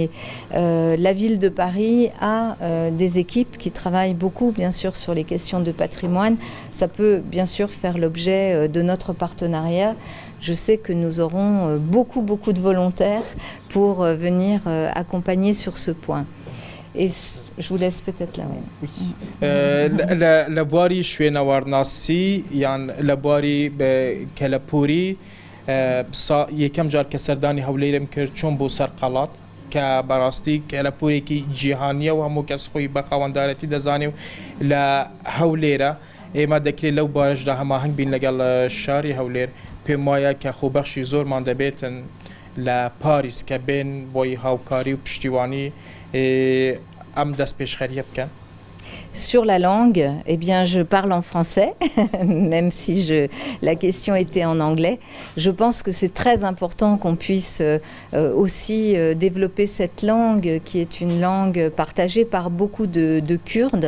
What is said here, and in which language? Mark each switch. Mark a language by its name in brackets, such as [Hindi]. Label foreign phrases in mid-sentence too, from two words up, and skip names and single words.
[French] La ville de Paris a des équipes qui travaillent beaucoup bien sûr sur les questions de patrimoine. Ça peut bien sûr faire l'objet de notre partenariat. Je sais que nous aurons beaucoup de volontaires pour venir accompagner sur ce point. Et je vous laisse peut-être là. Oui. La boirie [Central Kurdish] شوێنەوارناسی یان لە بواری کەلەپوری یەکەم جار کە سەردانی هەولێرم کرد چۆن بۆ سەر قەڵات کە بەڕاستی کەلەپورێکی جیهانیە و هەموو کەس خۆی بە خاوەندارەتی دەزانێ و لە هەولێرە ئێمە دەکرێت لەو بارشدا هەماهنگ بین لەگەڵ شاری هەولێر پێم وایە کە خۆبەخشی زۆرمان دەبێتن لە پاریس کە بێن بۆی هاوکاری و پشتیوانی ئەم دەست پێشخەریە بکەن. [French] Sur la langue, eh bien, je parle en français, même si la question était en anglais. Je pense que c'est très important qu'on puisse aussi développer cette langue qui est une langue partagée par beaucoup de Kurdes.